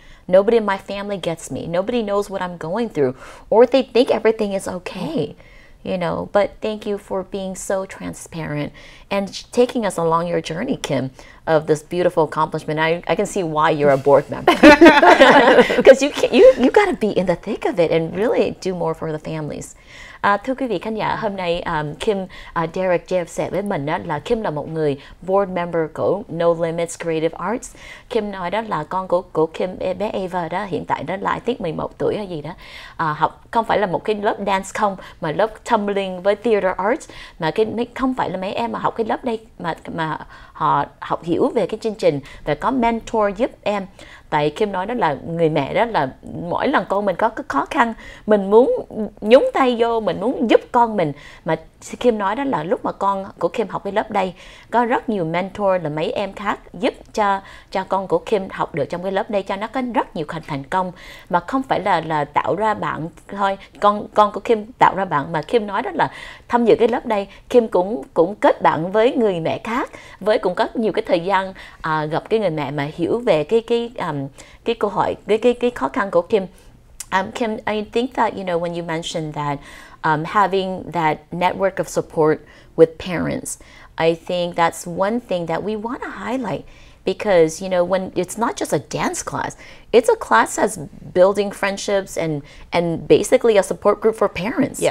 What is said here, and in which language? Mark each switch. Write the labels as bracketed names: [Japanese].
[English] Nobody in my family gets me. Nobody knows what I'm going through. Or they think everything is okay. You know, but thank you for being so transparent and taking us along your journey, Kim, of this beautiful accomplishment. I can see why you're a board member, because you got to be in the thick of it and really do more for the families. [Vietnamese] Thưa quý vị khán giả, hôm nay Kim Derek chia sẻ với mình đó là Kim là một người board member của No Limits Creative Arts. Kim nói đó là con của Kim, bé Ava đó, hiện tại đó là [English] I think [Vietnamese] 11 tuổi hay gì đó, học không phải là một cái lớp dance không, mà lớp tumbling với theater arts, mà không phải là mấy em mà học cái lớp đây mà họ học hiểu về cái chương trình và có mentor giúp em. Tại Kim nói đó là người mẹ đó là mỗi lần con mình có cái khó khăn, mình muốn nhúng tay vô, mình muốn giúp con mình, mà Kim nói đó là lúc mà con của Kim học cái lớp đây, có rất nhiều mentor là mấy em khác giúp cho con của Kim học được trong cái lớp đây, cho nó có rất nhiều thành công, mà không phải là tạo ra bạn thôi, con của Kim tạo ra bạn, mà Kim nói đó là tham dự cái lớp đây, Kim cũng kết bạn với người mẹ khác, với cũng có nhiều cái thời gian gặp cái người mẹ mà hiểu về cái câu hỏi, cái khó khăn của Kim. [English] Kim, I think that, you know, when you mentioned that having that network of support with parents, I think that's one thing that we want to highlight, because, you know, when it's not just a dance class, it's a class that's building friendships and basically a support group for parents.